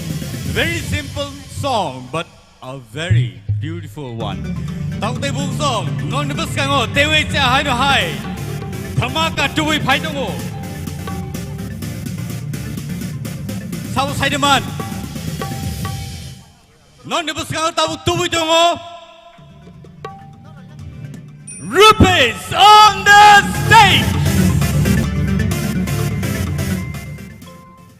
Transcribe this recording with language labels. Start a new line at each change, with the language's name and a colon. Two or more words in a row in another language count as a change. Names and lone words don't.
English: Very simple song, but a very beautiful one.
Kok Borok: Tang te bung song, non nibus kango, te wei cha hai no hai. Thama ka tu wei phai dongo. Sau sai de man. Non nibus kango tabu tu wei dongo.
English: Rupees on the stage.